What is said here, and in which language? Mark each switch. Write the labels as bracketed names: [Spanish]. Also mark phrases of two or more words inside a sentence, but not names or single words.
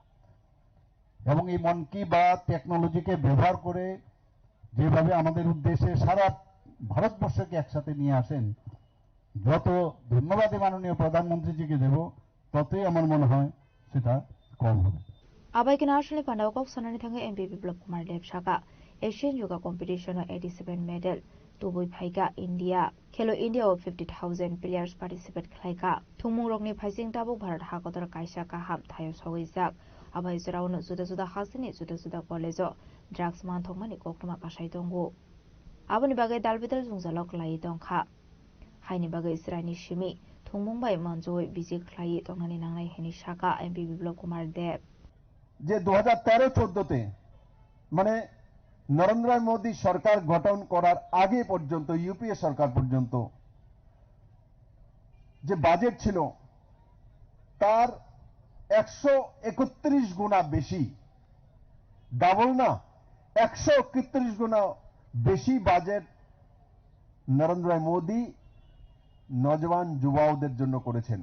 [Bangla] এবং এই মন কি বাত টেকনোলজিকে ব্যবহার করে যেভাবে আমাদের উদ্দেশ্যে সারা ভারতবর্ষকে একসাথে নিয়ে আসেন, যত ধন্যবাদই মাননীয় প্রধানমন্ত্রীজিকে দেব ততই আমার মনে হয় সেটা কম হবে। [Kok Borok] Abaikin Arshali Pandawak Sonani Thanga MP Biplab Kumar Dev Shaka Asian Yoga Competition 87 medal Tubui Phaika India Khelo India [English] of 50,000 players participate [Kok Borok] Khlaika Thumung Rokni Phaising Tabuk Bharat Hakotar Kaisa Ka Hap Thayo Sogizak Abai Zuraun Suda Hasini Suda College Drugs Man Thongmani Koktuma Pasai Tongo Abani Bagai Dalbidal Zungzalok Lai Dongkha Haini Bagai Israini Shimi Thumung Bai Manjoi Bizik Klai Tongani Nangai Heni Shaka MP Biplab Kumar Dev [Bangla] যে 2013-14 মানে নরেন্দ্র মোদী সরকার গঠন করার আগে পর্যন্ত ইউপিএ সরকার পর্যন্ত যে বাজেট ছিল তার 131 গুণা বেশি, ডাবল না 131 গুণা বেশি বাজেট নরেন্দ্র মোদী নজওয়ান যুবকদের জন্য করেছেন।